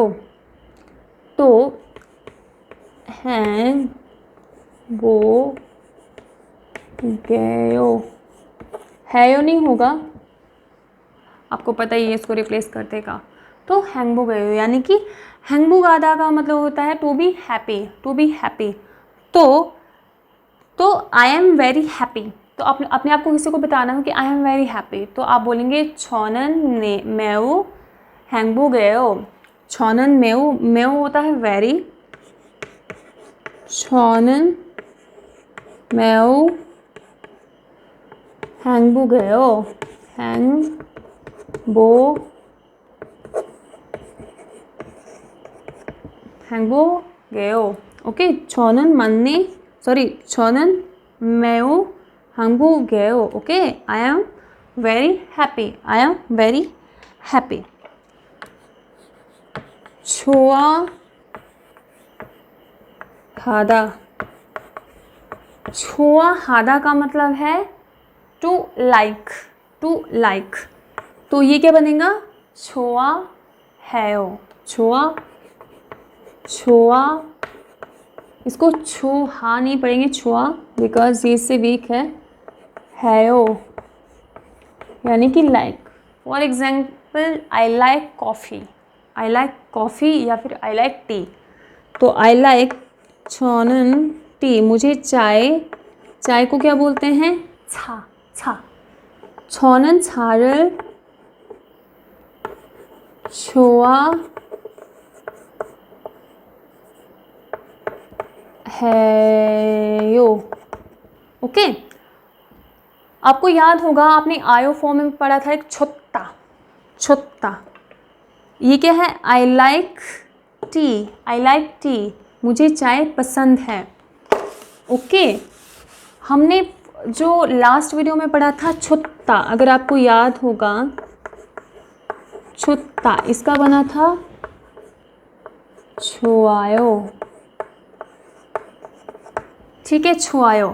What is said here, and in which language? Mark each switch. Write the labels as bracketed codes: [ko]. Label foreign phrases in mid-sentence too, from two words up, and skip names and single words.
[hi] तो 행복해요, हैयो नहीं होगा, आपको पता ही है, इसको रिप्लेस कर देगा। तो 행복해요 यानी कि 행복하다 का मतलब होता है [en] to be happy, to be happy. [hi] तो [en] I am very happy, [hi] तो अपने आप को किसी को बताना हो कि [en] I am very happy, [hi] तो आप बोलेंगे [ko] 저는 매우 행복해요। 저는 매우 [hi] होता है वेरी, [ko] 저는 매우 행복해요, 행복해요। ओके, 저는 매우 행복해요। [en] Okay, I am very happy, I am very happy. [hi] 좋아하다 का मतलब है [en] to like, [hi] तो ये क्या बनेगा, 좋아해요, छोआ, इसको छुहा नहीं पढ़ेंगे, छुआ, बिकॉज ये से वीक है ओ यानी कि लाइक। [en] for example I like coffee [hi] या फिर [en] I like tea, [hi] तो [en] I like [hi] 저는 टी, मुझे चाय को क्या बोलते हैं, [ko] 차। 저는 차를 좋아해요। [hi] ओके, आपको याद होगा आपने आयो फॉर्म में पढ़ा था एक छुत्ता, ये क्या है, [en] I like tea, [hi] मुझे चाय पसंद है। ओके, हमने जो [en] last video [hi] में पढ़ा था छुत्ता, अगर आपको याद होगा, छुत्ता इसका बना था 좋아요, ठीक है, 좋아요।